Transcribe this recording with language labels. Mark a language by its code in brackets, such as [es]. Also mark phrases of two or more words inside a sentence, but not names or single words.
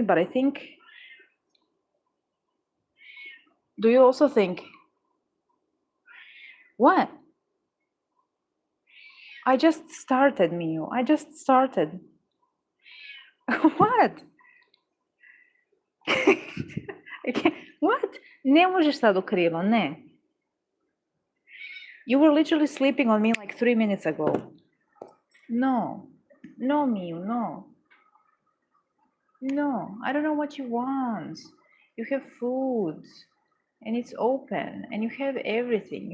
[en] But I think, do you also think, what? I just started, Mio. I just started. What? What? [bs] Ne možeš sad u krivo, ne. [en] You were literally sleeping on me like 3 minutes ago. No. No, Mio, no. No, I don't know what you want. You have food, and it's open, and you have everything.